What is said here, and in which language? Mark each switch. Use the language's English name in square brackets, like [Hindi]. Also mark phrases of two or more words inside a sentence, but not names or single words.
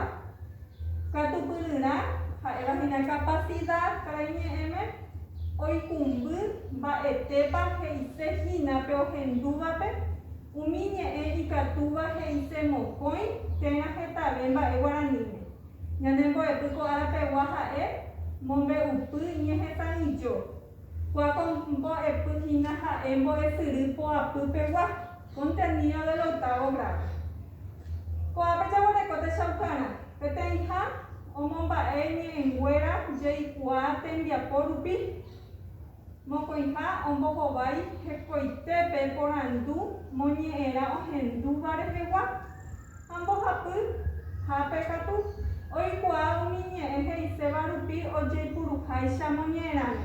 [Guarani] Katupyryrã ha'evahína capacidad karai ñe'ẽme oikũmby mba'etépa he'isehínape ohendúvape umi ñe'ẽ ikatúva he'ise mokõi térã hetave mba'e guaraníme. Ñande mbo'epy ko'árapegua ha'e mombe'upy ñehesãijo. Kua mbo'epyhína ha'e mbo'esyry poapýpegua [Spanish] contenido del octavo grado. [Guarani] Ko'ápe jaguareko techaukarã peteĩha omomba'e ñe'ẽnguéra jaikuaa tembiapo rupi. Mokõiha ombohovái hekoitépe porandu moñe'ẽrã ohendúva rehegua ha mbohapy hápe katu oikuaa umi ñe'ẽ he'iséva rupi ojeipuruháicha moñe'ẽrãme.